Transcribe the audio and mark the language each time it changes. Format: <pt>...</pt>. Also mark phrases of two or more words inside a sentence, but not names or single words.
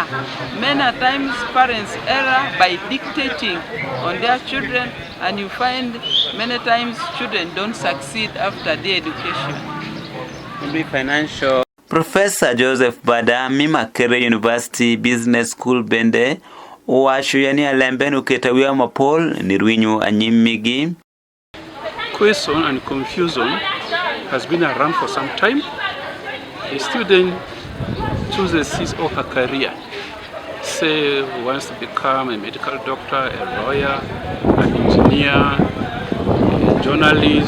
<en>Many times parents err by dictating on their children, and you find many times children don't succeed after their education. Maybe financial.</en> <laj>Professor Joseph Bada Makere University Business School bende owacho yani alembe nuketa wiya mapol ni rwinyo anyimigi.</laj> <en>Question and confusion has been around for some time. A student chooses his or her career. Say wants to become a medical doctor, a lawyer, an engineer, a journalist.</en>